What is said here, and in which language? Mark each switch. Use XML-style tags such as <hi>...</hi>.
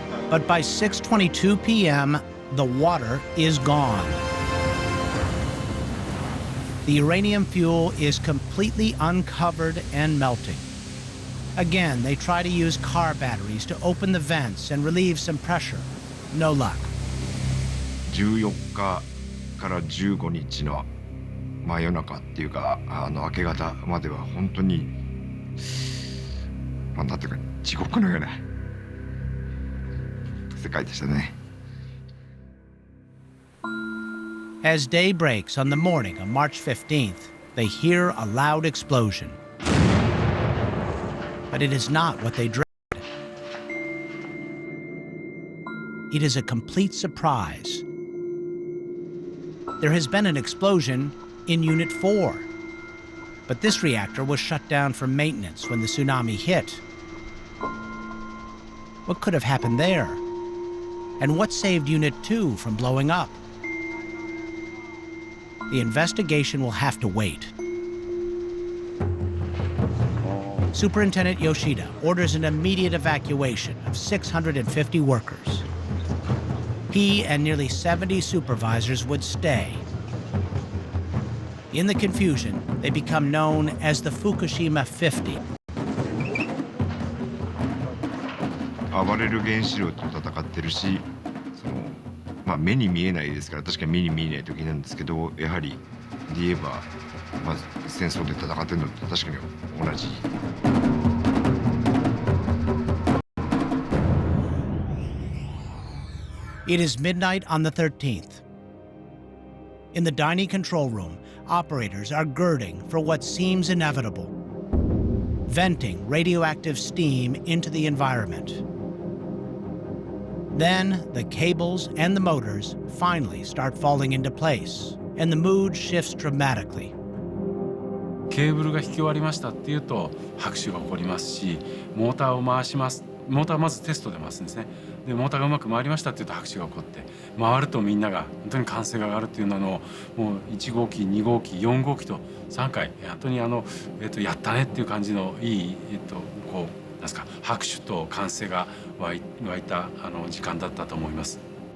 <en>But by 6:22 p.m., the water is gone. The uranium fuel is completely uncovered and melting. Again, they try to use car batteries to open the vents and relieve some pressure. No luck.</en> <ja>14日から15日の真夜中っていうか明け方までは本当になんていうか地獄のような世界でしたね。</ja> <en>As day breaks on the morning of March 15th, they hear a loud explosion. But it is not what they dreaded. It is a complete surprise. There has been an explosion in Unit 4. But this reactor was shut down for maintenance when the tsunami hit. What could have happened there? And what saved Unit 2 from blowing up? The investigation will have to wait. Superintendent Yoshida orders an immediate evacuation of 650 workers. He and nearly 70 supervisors would stay. In the confusion, they become known as the Fukushima 50.</en> <ja>暴れる原子炉と戦ってるし、目に見えないですから確かに目に見えない時なんですけど、やはりで言えば、戦争で戦ってるのと確かに同じ。</ja> <en>It is midnight on the 13th. In the dining control room, operators are girding for what seems inevitable, venting radioactive steam into the environment. Then the cables and the motors finally start falling into place, and the mood shifts dramatically.</en> <ja>ケーブルが引き終わりましたっていうと拍手が起こりますし、モーターを回します。モーターはまずテストで回すんですね。でモーターがうまく回りましたっていうと拍手が起こって、回るとみんなが本当に歓声が上がるっていうのをもう1号機2号機4号機と3回本当にやったねっていう感じのいいこうなんですか拍手と歓声が湧いた時間だったと思います。</ja>